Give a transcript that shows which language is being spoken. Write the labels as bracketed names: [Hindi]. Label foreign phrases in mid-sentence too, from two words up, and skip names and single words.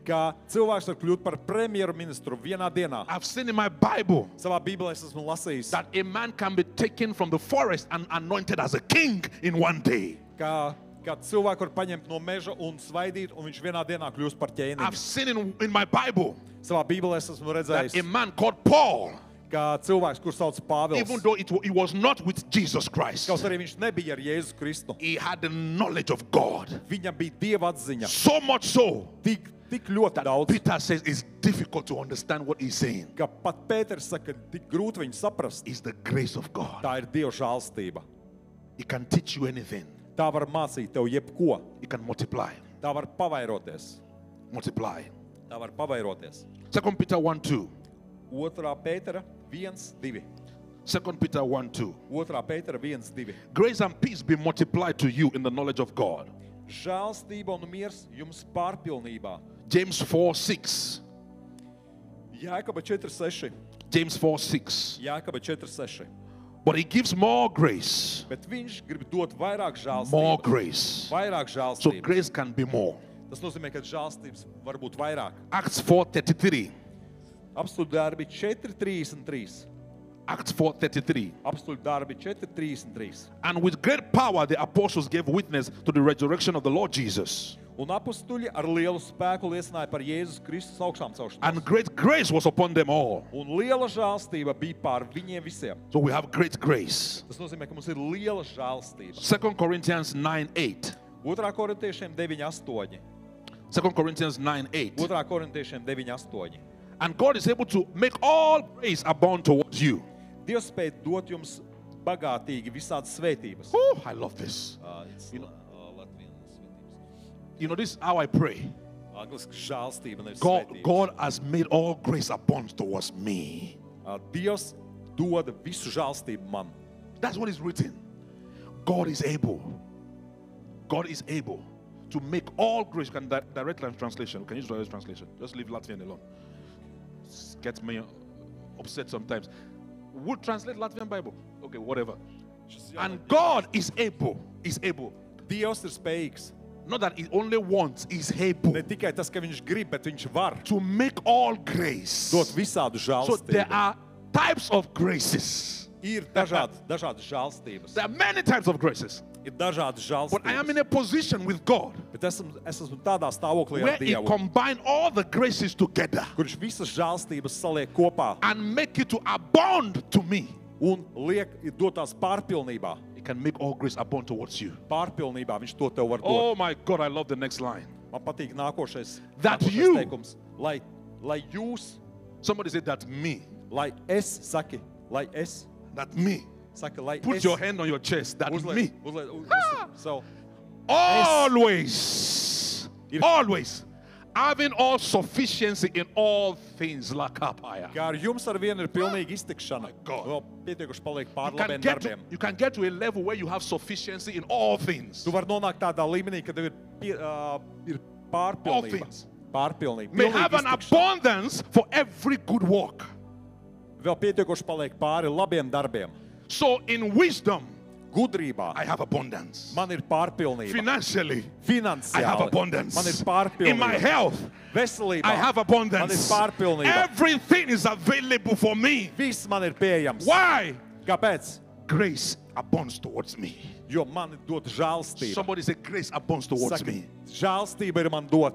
[Latvian] ka cilvēks var kļūt par premjerministru vienā dienā. [English] I've seen in my Bible [Latvian] Savā Bībelē es esmu lasījis, [English] that a man can be taken from the forest and anointed as a king in 1 day. [Latvian] ka cilvēku var paņemt no meža un svaidīt, un viņš vienā dienā kļūst par [English] I've [Latvian] ķēniņu. [English] seen in my Bible [Latvian] Savā Bībelē es esmu [English] that [Latvian] redzējis, [English] a man called Paul, [Latvian] ka cilvēks, kurš sauc Pāvils, [English] even though he was not with Jesus Christ, [Latvian] kaut arī viņš nebija ar Jēzu Kristu, [English] he had the knowledge of God. [Latvian] viņam bija Dieva atziņa. [English] So much so [Latvian] Tik ļoti [English] that [Latvian] daudz, [English] Peter says it's difficult to understand what he's saying. [Latvian] ka pat Pēters saka, ka tik grūti viņu saprast. [English] It's the grace of God. [Latvian] Tā ir Dieva žēlstība. [English] It can teach you anything. [Latvian] Tā var mācīt tev jebko. [English] It can multiply. [Latvian] Tā var pavairoties. [English] Multiply. [Latvian] Tā var pavairoties. [English] 2 Peter 1:2. [Latvian] 2. Pētera 1:2. [English] 2 Peter 1:2. [Latvian] 2. Pētera 1:2. [English] Grace and peace be multiplied to you in the knowledge of God. [Latvian] Žēlstība un miers jums pārpilnībā. [English] James 4:6. [Latvian] Jēkaba 4:6. [English] James 4:6. [Latvian] Jēkaba 4:6. [English] But he gives more grace. [Latvian] Bet viņš grib dot vairāk [English] More [Latvian] žēlstības. [English] grace. [Latvian] Vairāk [English] So [Latvian] žēlstības. [English] grace can be more. [Latvian] Tas nozīmē, ka žēlstības var būt vairāk. [English] Acts 4:33. [Latvian] Apstuļu darbi 4:33. [English] Acts 4:33. [Latvian] Apstuļu darbi 4:33. [English] And with great power the apostles gave witness to the resurrection of the Lord Jesus. [Latvian] Un apstuļi ar lielu spēku liecināja par Jēzus Kristus augšām celšanos. [English] And great grace was upon them all. [Latvian] Un liela žēlstība bija pār viņiem visiem. [English] So we have great grace. [Latvian] Tas nozīmē, ka mums ir liela žēlstība. [English] 2 Corinthians 9:8. [Latvian] 2. Korintiešiem 9:8. [English] 2 Corinthians 9:8. [Latvian] 2. Korintiešiem 9:8. [English] And God is able to make all grace abound towards you. [Latvian] Dievs spēj dot jums bagātīgi visādas svētības. [English] Oh, I love this. You You know, this is how I pray. [Latvian] Angliski žēlstība, nevis [English] God, [Latvian] svētības. [English] God has made all grace abound towards me. [Latvian] Dievs dod visu žēlstību man. [English] That's what is written. God is able. God is able to make all grace. You can direct translation. Can you use direct translation? Just leave Latvian alone. It gets me upset sometimes. Would translate Latvian Bible. Okay, whatever. And God is able. Is able. [Latvian] Dievs ir spējīgs. [English] Not that he only wants, he's able [Latvian] Ne tikai tas, ka viņš grib, bet viņš var [English] to make all grace. [Latvian] dot visādu [English] So there [Latvian] žēlstību. [English] are types of graces. [Latvian] Ir dažādas žēlstības. [English] There are many types of graces. [Latvian] Ir dažādas [English] But I am in [Latvian] žēlstības. [English] a position with God [Latvian] Bet es esmu tādā stāvoklī [English] where [Latvian] ar [English] he [Latvian] Dievu, [English] combine all the graces together [Latvian] kurš visas žēlstības saliek kopā [English] and make it to abound to me. [Latvian] un dot tās pārpilnībā. [English] He can make all grace abound towards you. [Latvian] Pārpilnībā viņš to tev var dot. [English] Oh my God, I love the next line. [Latvian] Man patīk nākošais [English] That you- [Latvian] teikums. Lai jūs, [English] Somebody said that me. [Latvian] lai es, saki, [English] That me. [Latvian] saki, lai [English] Put [Latvian] es. [English] your hand on your chest. That me. So, Always. [Latvian] Ir- [English] Always. Having all sufficiency in all things. Lakapaya. [Latvian] kā ar jums ar vienu ir pilnīga iztikšana. [English] God. [Latvian] Vēl pietiekuši paliek pār [English] You can, [Latvian] labiem [English] get to, [Latvian] darbiem. [English] you can get to a level where you have sufficiency in all things. [Latvian] Tu vari nonākt tādā līmenī, ka tev ir [English] All [Latvian] pārpilnība. [English] things. [Latvian] Pārpilnība. [English] May [Latvian] Pilnīga [English] have an [Latvian] iztikšana. [English] abundance for every good work. [Latvian] Vēl pietiekuši paliek pāri labiem darbiem. [English] So in wisdom, [Latvian] Gudrībā [English] I have abundance. [Latvian] man ir pārpilnība. [English] Financially, I have [Latvian] Finansiāli [English] abundance. [Latvian] man ir [English] In my [Latvian] pārpilnība. [English] health, [Latvian] Veselībā [English] I have [Latvian] man ir [English] abundance. [Latvian] pārpilnība. [English] Everything is available for me. [Latvian] Viss man ir pieejams. [English] Why? [Latvian] Kāpēc? [English] Grace abounds towards me. [Latvian] Jo man ir dota žēlstība. [English] Somebody say, grace abounds towards [Latvian] Saka, [English] me. [Latvian] žēlstība ir man dota.